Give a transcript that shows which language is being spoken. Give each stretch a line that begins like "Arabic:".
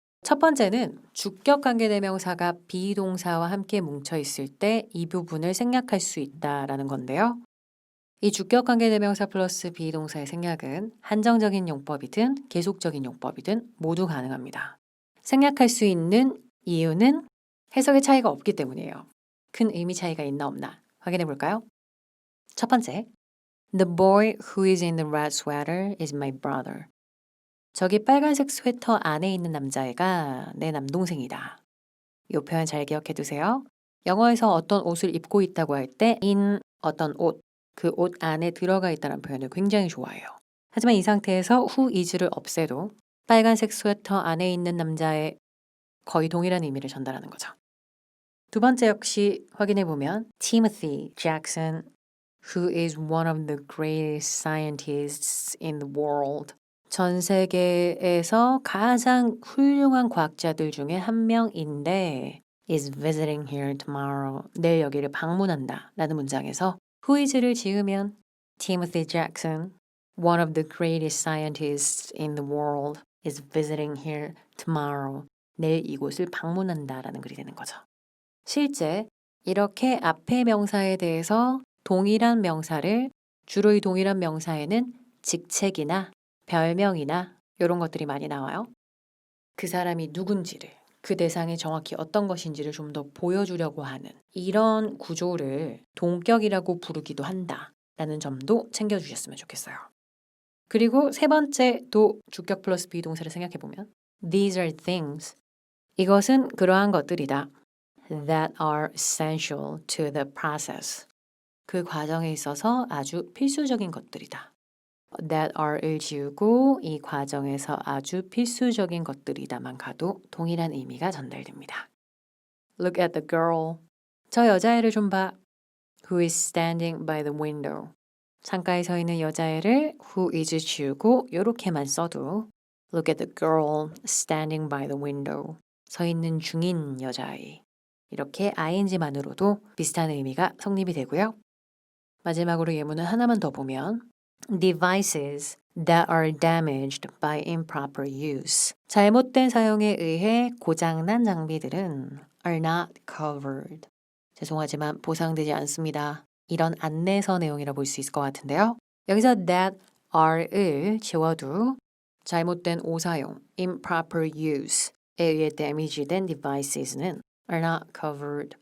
Korean: 첫 번째는 주격 관계대명사가 비동사와 함께 뭉쳐 있을 때 이 부분을 생략할 수 있다라는 건데요. 이 주격 관계대명사 플러스 비동사의 생략은 한정적인 용법이든 계속적인 용법이든 모두 가능합니다. 생략할 수 있는 이유는 해석의 차이가 없기 때문이에요. 큰 의미 차이가 있나 없나 확인해 볼까요?
English: 첫 번째, The boy who is in the red sweater is my brother.
Korean: 저기 빨간색 스웨터 안에 있는 남자애가 내 남동생이다. 이 표현 잘 기억해 두세요. 영어에서 어떤 옷을 입고 있다고 할 때 in 어떤 옷, 그 옷 안에 들어가 있다는 표현을 굉장히 좋아해요. 하지만 이 상태에서 who is를 없애도 빨간색 스웨터 안에 있는 남자의 거의 동일한 의미를 전달하는 거죠.
English: 두 번째 역시 확인해 보면 Timothy Jackson, who is one of the greatest scientists in the world.
Korean: 전 세계에서 가장 훌륭한 과학자들 중에 한 명인데
English: is visiting here tomorrow.
Korean: 내일 여기를 방문한다 라는 문장에서
English: who is를 지으면 Timothy Jackson, one of the greatest scientists in the world, is visiting here tomorrow.
Korean: 내일 이곳을 방문한다 라는 글이 되는 거죠. 실제 이렇게 앞의 명사에 대해서 동일한 명사를 주로 이 동일한 명사에는 직책이나 별명이나 이런 것들이 많이 나와요. 그 사람이 누군지를, 그 대상이 정확히 어떤 것인지를 좀 더 보여주려고 하는 이런 구조를 동격이라고 부르기도 한다라는 점도 챙겨주셨으면 좋겠어요. 그리고 세 번째 또 주격 플러스 비동사를 생각해보면
English: These are things.
Korean: 이것은 그러한 것들이다.
English: That are essential to the process.
Korean: 그 과정에 있어서 아주 필수적인 것들이다.
English: That are
Korean: 을 지우고 이 과정에서 아주 필수적인 것들이다만 가도 동일한 의미가 전달됩니다.
English: Look at the girl.
Korean: 저 여자애를 좀 봐.
English: Who is standing by the window.
Korean: 창가에 서 있는 여자애를
English: who is 지우고 요렇게만 써도 Look at the girl standing by the window.
Korean: 서 있는 중인 여자아이. 이렇게 ing만으로도 비슷한 의미가 성립이 되고요. 마지막으로 예문을 하나만 더 보면
English: Devices that are damaged by improper use.
Korean: 잘못된 사용에 의해 고장난 장비들은
English: are not covered.
Korean: 죄송하지만 보상되지 않습니다. 이런 안내서 내용이라 볼 수 있을 것 같은데요. 여기서 that are을 지워도 잘못된 오사용,
English: improper use
Korean: 에 의해 damage된 devices는
English: are not covered.